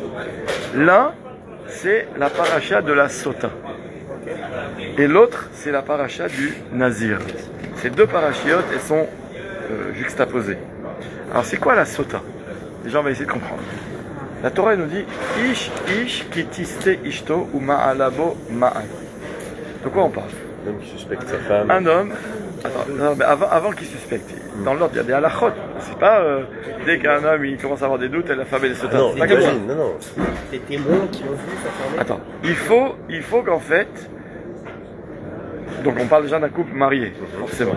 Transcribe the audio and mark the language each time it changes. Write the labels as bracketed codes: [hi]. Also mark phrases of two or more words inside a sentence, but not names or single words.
[fr] L'un, c'est la paracha de la Sota. Et l'autre, c'est la paracha du Nazir. Ces deux parachiotes, elles sont juxtaposées. Alors, c'est quoi la Sota? Déjà, on va essayer de comprendre. La Torah elle nous dit [he] איש איש כי תשטה אשתו ומעלה בו מעל. [fr] De quoi on parle? L'homme qui suspecte sa femme. Un homme. Attends, non, mais avant qu'il suspecte, dans l'ordre, il y a des halachot. C'est pas dès qu'un homme il commence à avoir des doutes, la femme elle est sota. Non, C'est pas comme ça. imagine, non. Des témoins qui ont vu s'affirmer. Attends, il faut qu'en fait. Donc on parle déjà d'un couple marié, forcément.